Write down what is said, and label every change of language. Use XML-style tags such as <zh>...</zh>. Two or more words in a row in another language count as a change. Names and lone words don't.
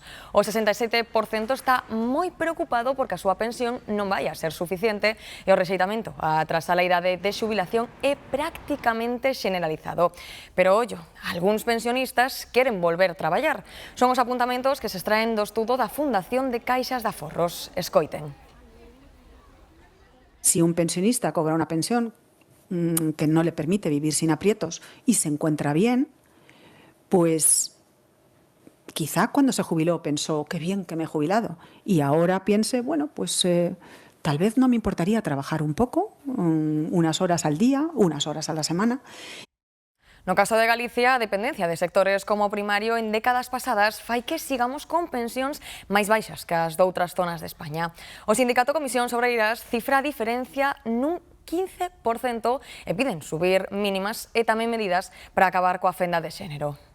<gl>O 67% está moi preocupado porque a súa pensión non vai a ser suficiente e o rexeitamento tras a idade de xubilación é prácticamente generalizado. Pero, ollo, algúns pensionistas queren volver a traballar. Son os apuntamentos que se extraen do estudo da Fundación de Caixas de Aforros. Escoiten.</gl> <es>Si un pensionista cobra una pensión que no le permite vivir sin aprietos y se encuentra bien, pues quizá cuando se jubiló pensó, qué bien que me he jubilado, y ahora piense, bueno, pues tal vez no me importaría trabajar un poco, unas horas al día, unas horas a la semana.</es> <gl>No caso de Galicia, a dependencia de sectores como o primario en décadas pasadas fai que sigamos con pensións máis baixas que as doutras zonas de España. O sindicato Comisións Obreiras cifra a diferencia nun 15% e piden subir mínimas e tamén medidas para acabar coa fenda de xénero.</gl>